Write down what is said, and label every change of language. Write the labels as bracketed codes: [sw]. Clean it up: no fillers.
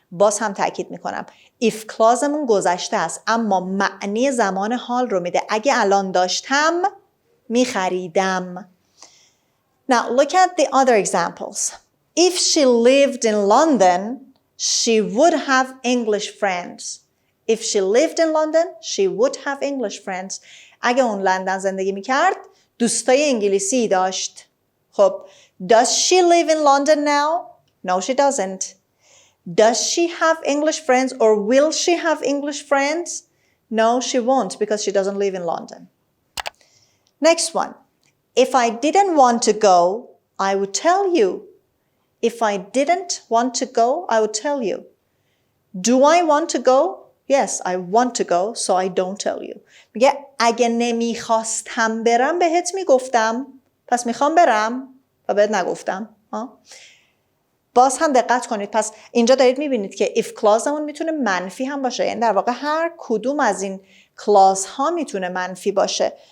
[fa] باز هم تاکید میکنم if clauseمون گذشته است اما معنی زمان حال رو میده. اگه الان داشتم میخریدم. [en] Now look at the other examples. If she lived in London, she would have English friends. If she lived in London, she would have English friends. [fa] اگه اون لندن زندگی میکرد دوستای انگلیسی داشت. [en] خب does she live in London now? No, she doesn't. Does she have English friends or will she have English friends? No, she won't because she doesn't live in London. Next one. If I didn't want to go, I would tell you. If I didn't want to go, I would tell you. Do I want to go? Yes, I want to go, so I don't tell you. [fa] میگه اگه نمیخواستم برم بهت میگفتم، پس میخوام برم و بهت نگفتم. باز هم دقت کنید، پس اینجا دارید میبینید که if clauseمون میتونه منفی هم باشه، یعنی در واقع هر کدوم از این clause ها میتونه منفی باشه.